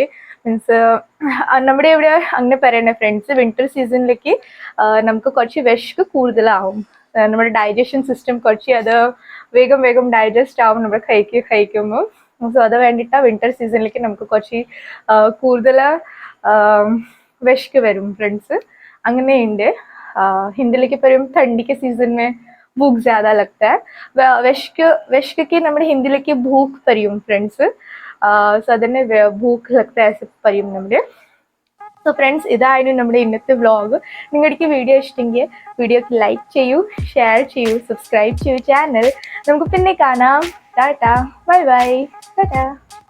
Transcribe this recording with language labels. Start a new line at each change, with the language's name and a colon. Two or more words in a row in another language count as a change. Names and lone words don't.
Malayalam: മീൻസ് നമ്മുടെ ഇവിടെ അങ്ങനെ പറയണേ ഫ്രണ്ട്സ്, വിന്റർ സീസണിലേക്ക് നമുക്ക് കുറച്ച് വിശപ്പ് കൂടുതലാവും. നമ്മുടെ
English: digestion system
Malayalam: കുറച്ച് അത് വേഗം ഡൈജസ്റ്റ് ആവും നമ്മൾ കഴിക്കുമ്പോൾ. സോ അത് വേണ്ടിയിട്ടാണ് വിന്റർ സീസണിലേക്ക് നമുക്ക് കുറച്ച് കൂടുതൽ വിശക്ക് വരും ഫ്രണ്ട്സ്. അങ്ങനെയുണ്ട്. ഹിന്ദിയിലേക്ക് പറയും
Hindi: ठंडी के सीजन में भूख ज्यादा लगता है.
Malayalam: विश्क നമ്മുടെ ഹിന്ദിയിലേക്ക് ഭൂക്ക് പറയും ഫ്രണ്ട്സ്. സോ അതിനെ
Hindi: भूख लगता है
Malayalam: പറയും നമ്മുടെ. സോ ഫ്രണ്ട്സ്, ഇതായിരുന്നു നമ്മുടെ ഇന്നത്തെ വ്ളോഗ്. നിങ്ങൾക്ക് വീഡിയോ ഇഷ്ടമെങ്കിൽ വീഡിയോക്ക് ലൈക്ക് ചെയ്യൂ, ഷെയർ ചെയ്യൂ, സബ്സ്ക്രൈബ് ചെയ്യൂ ചാനൽ. നമുക്ക് പിന്നെ കാണാം. ടാറ്റാ,
English: bye bye,
Malayalam: ടാറ്റാ.